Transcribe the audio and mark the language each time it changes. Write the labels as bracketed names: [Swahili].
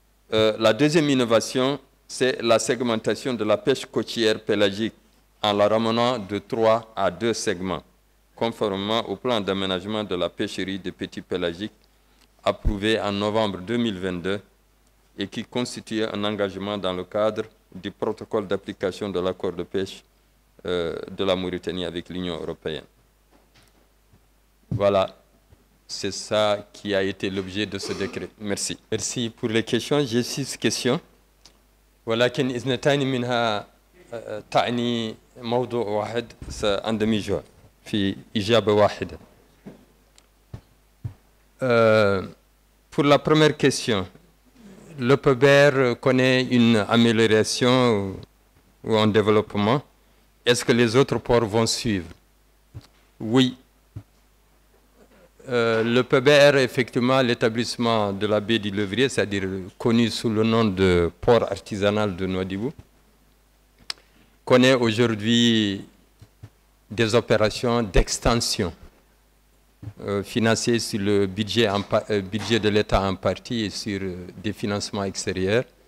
[French] La deuxième innovation, c'est la segmentation de la pêche côtière pélagique en la ramenant de 3 à 2 segments, conformément au plan d'aménagement de la pêcherie des petits pélagiques approuvé en novembre 2022 et qui constitue un engagement dans le cadre du protocole d'application de l'accord de pêche de la Mauritanie avec l'Union européenne. Voilà, c'est ça qui a été l'objet de ce décret. Merci. Merci pour les questions. J'ai 6 questions. [Arabic] ولكن اثنتان منها تعني موضوع واحد سأندمجها في إجابة واحدة. [French] Pour la première question, le PEBER connaît une amélioration ou un développement. Est-ce que les autres ports vont suivre? Oui. Le PEBER, effectivement, l'établissement de la baie du Levrier, c'est-à-dire connu sous le nom de port artisanal de Nouadhibou, connaît aujourd'hui des opérations d'extension financées sur le budget de l'État en partie et sur des financements extérieurs.